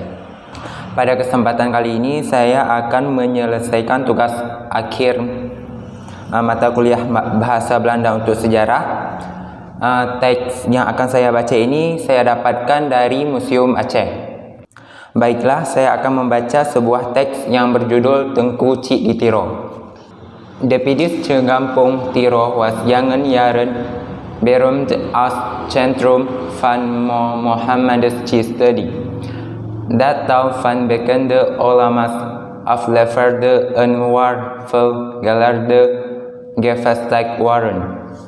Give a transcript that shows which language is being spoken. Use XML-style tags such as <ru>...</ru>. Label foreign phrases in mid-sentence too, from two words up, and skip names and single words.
<id>Pada kesempatan kali ini saya akan menyelesaikan tugas akhir mata kuliah Bahasa Belanda untuk Sejarah. Teks yang akan saya baca ini saya dapatkan dari Museum Aceh. Baiklah, saya akan membaca sebuah teks yang berjudul Tengku Cik di Tiro.</id> <nl>De Pidische Kampung Tiro was jaren jaren beroemd als centrum van Mohammedische studie. Dat tal van bekende ulamas afleverde en waar veel geleerde gevestigd waren.</nl>